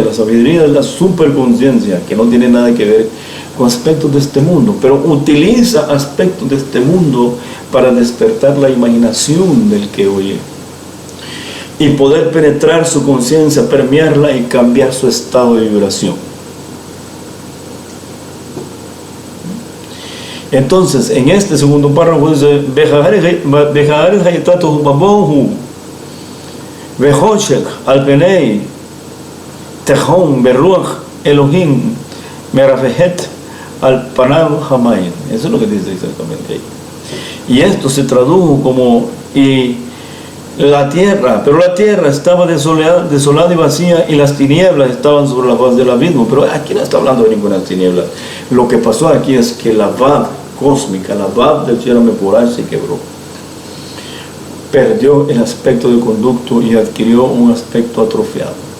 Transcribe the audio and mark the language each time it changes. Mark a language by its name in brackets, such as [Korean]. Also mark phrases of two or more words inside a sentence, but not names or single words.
[Spanish] La sabiduría es la superconciencia, que no tiene nada que ver con aspectos de este mundo, pero utiliza aspectos de este mundo para despertar la imaginación del que oye y poder penetrar su conciencia, permearla y cambiar su estado de vibración. Entonces, en este segundo párrafo dice [Hebrew] והארץ היתה תהו ובהו וחשך על פני תהום ורוח אלהים מרחפת על פני המים. [Spanish] Eso es lo que dice exactamente ahí. Y esto se tradujo como la tierra, pero la tierra estaba desolada y vacía, y las tinieblas estaban sobre la faz del abismo. Pero aquí no está hablando de ninguna tiniebla. Lo que pasó aquí es que la Bab cósmica, la Bab del [Hebrew] שם המפורש [Spanish] se quebró, perdió el aspecto de conducto y adquirió un aspecto atrofiado.